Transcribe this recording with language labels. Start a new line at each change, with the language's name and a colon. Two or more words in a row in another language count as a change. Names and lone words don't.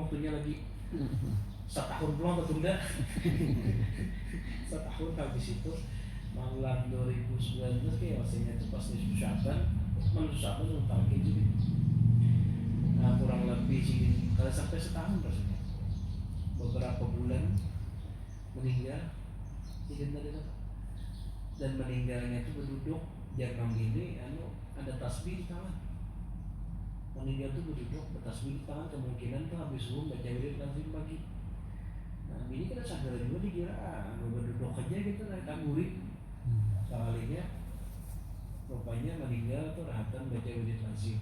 Indonesian: waktunya lagi setahun pulang tertunda setahun habis itu malam 2019 kayak rasanya itu pas di Syaban untuk talkin juga nah kurang lebih sih kalau sampai setahun rasanya beberapa bulan meninggal tidak ada dan meninggalnya itu berduduk jangan gini ada tasbih di tangan meninggal tuh berduduk bertasbih di tangan kemungkinan tuh habis subuh baca wirid lazim pagi. Nah ini kita sadar juga dikira berduduk aja gitu lah taburin sekalinya rupanya meninggal tuh rahatan baca wirid lazim.